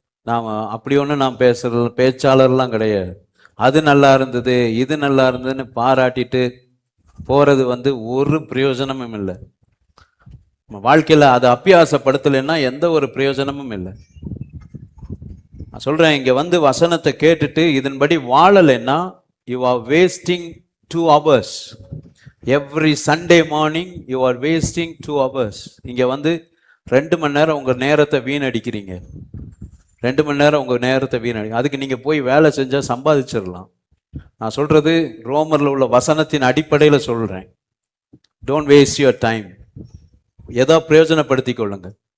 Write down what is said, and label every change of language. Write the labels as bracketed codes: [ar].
[ta] நாம் அப்படி ஒன்று நான் பேச்சாளர்லாம் கிடையாது. அது நல்லா இருந்தது, இது நல்லா இருந்ததுன்னு பாராட்டிட்டு போகிறது ஒரு பிரயோஜனமும் இல்லை. வாழ்க்கையில் அதை அபியாசப்படுத்தலைன்னா எந்த ஒரு பிரயோஜனமும் இல்லை. நான் சொல்கிறேன், இங்கே வசனத்தை கேட்டுட்டு இதன்படி வாழலைன்னா [en] you are wasting 2 hours. Every Sunday morning you are wasting 2 hours. [ta] இங்கே 2 மணி நேரம் உங்கள் நேரத்தை வீணடிக்கிறீங்க. 2 மணி நேரம் உங்கள் நேரத்தை வீணடிங்க. அதுக்கு நீங்கள் போய் வேலை செஞ்சால் சம்பாதிச்சிடலாம். நான் சொல்கிறது ரோமரில் உள்ள வசனத்தின் அடிப்படையில் சொல்கிறேன். [en] Don't waste your time. [ta] ஏதோ பிரயோஜனப்படுத்தி கொள்ளுங்க.